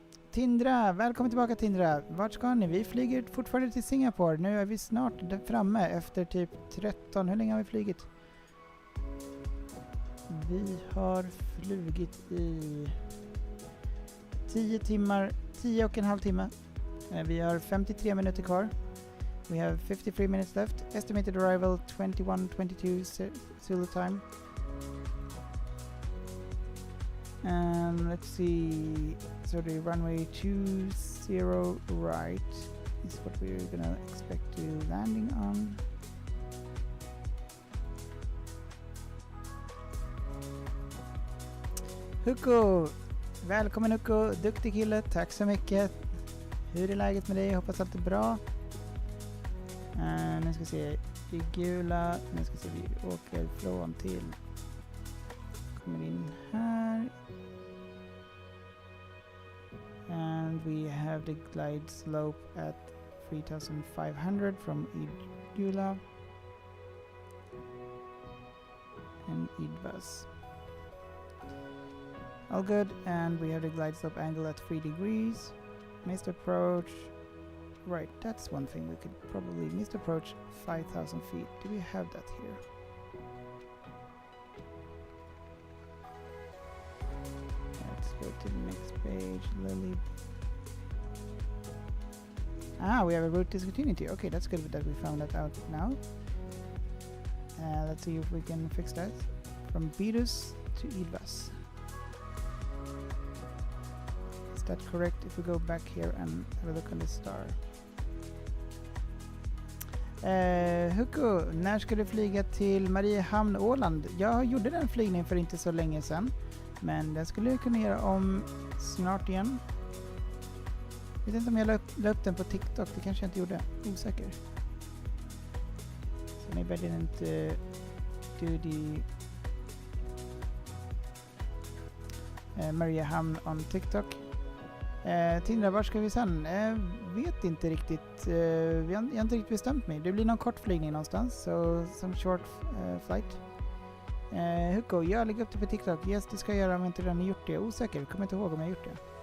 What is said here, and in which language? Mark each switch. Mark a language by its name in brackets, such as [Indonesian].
[Swedish] Tindra, välkommen tillbaka Tindra. Vart ska ni? Vi flyger fortfarande till Singapore. Nu är vi snart framme efter typ 13. Hur länge har vi flugit? Vi har flugit i 10 timmar, 10,5 timmar. Vi har 53 minuter kvar. [English] We have 53 minutes left. Estimated arrival 21:22 Zulu time. And let's see. So the runway 20 right is what we're gonna expect to landing on. [Swedish] Hugo! Välkommen Hugo, duktig kille, tack så mycket. Hur är läget med dig? Hoppas allt är bra. Nu ska vi se, i gula, nu ska vi se, vi åker från till, kommer in här. [English] And we have the glide slope at 3,500 from Idgula and Idbus. All good, and we have the glide slope angle at 3 degrees. Missed approach. Right, that's one thing we could probably missed approach 5,000 feet. Do we have that here? Let's go to the next page. Lily. Ah, we have a route discontinuity. Okay, that's good that we found that out now. Let's see if we can fix that. From Beedus to Idvas. Is that correct if we go back here and have a look on the star? [Swedish] Hugo, när ska du flyga till Mariehamn, Åland? Jag gjorde den flygningen för inte så länge sedan. Men den skulle jag kunna göra om snart igen. Jag vet inte om jag la upp den på TikTok. Det kanske jag inte gjorde. Osäker. [English] So maybe I didn't do the Mariehamn on TikTok. [Swedish] Tindra, var ska vi sen? Vet inte riktigt. Jag har inte riktigt bestämt mig. Det blir någon kort flygning någonstans. [English] So some short flight. [Swedish] Hugo, jag lägger upp det på TikTok. Yes, det ska jag göra om jag inte redan har gjort det. Osäker, jag kommer inte ihåg om jag har gjort det.